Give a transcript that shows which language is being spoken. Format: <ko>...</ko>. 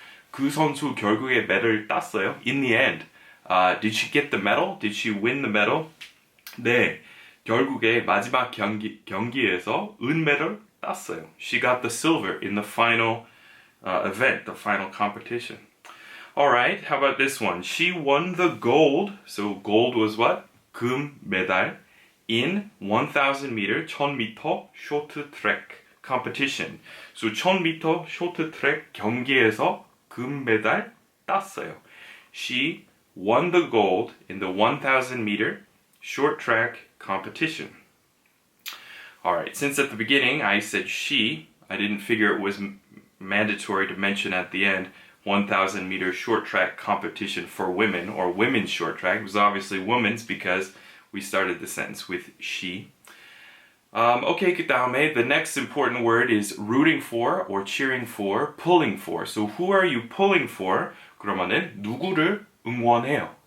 <ko>그 선수 결국에 메달을 땄어요.</ko> <en>In the end, did she get the medal? Did she win the medal?</en> <ko>네, 결국에 마지막 경기에서 은메달 땄어요.</ko> <en>She got the silver in the final event, the final competition. Alright, how about this one? She won the gold. So gold was what? 금 메달 in 1000 meter, 1000m short track competition.</en> <ko>So 1000m short track 경기에서 금메달 땄어요.</ko> <en>She won the gold in the 1000 meter short track competition. Alright, since at the beginning I said she, I didn't figure it was mandatory to mention at the end 1000 meter short track competition for women, or women's short track. It was obviously women's because we started the sentence with she. Okay,</en> <ko>그 다음에</ko> <en>the next important word is rooting for or cheering for, pulling for. So who are you pulling for?</en> <ko>그러면은 누구를 응원해요?</ko>